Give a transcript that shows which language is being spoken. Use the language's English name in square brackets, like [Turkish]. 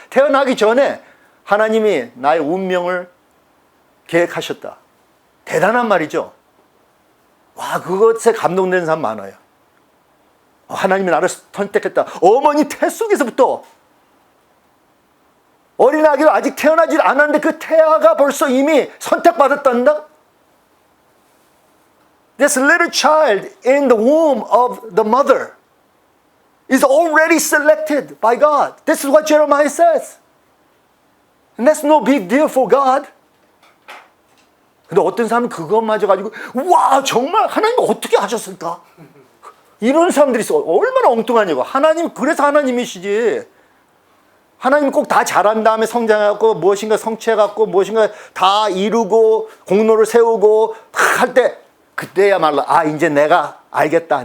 [Korean] 태어나기 전에 하나님이 나의 운명을 계획하셨다. 대단한 말이죠. 와 그것에 감동되는 사람 많아요. 하나님이 나를 선택했다. 어머니 태 속에서부터 어린아기가 아직 태어나지 않았는데 그 태아가 벌써 이미 선택받았단다. [English] This little child in the womb of the mother is already selected by God. This is what Jeremiah says. And that's no big deal for God. [Korean] 근데 어떤 사람은 그것마저 가지고 와 정말 하나님 어떻게 하셨을까? 이런 사람들이 있어. 얼마나 엉뚱하냐고. 하나님 그래서 하나님이시지. 하나님 꼭 다 잘한 다음에 성장하고 무엇인가 성취해갖고 무엇인가 다 이루고 공로를 세우고 할 때 그때야말로 아 이제 내가 알겠다.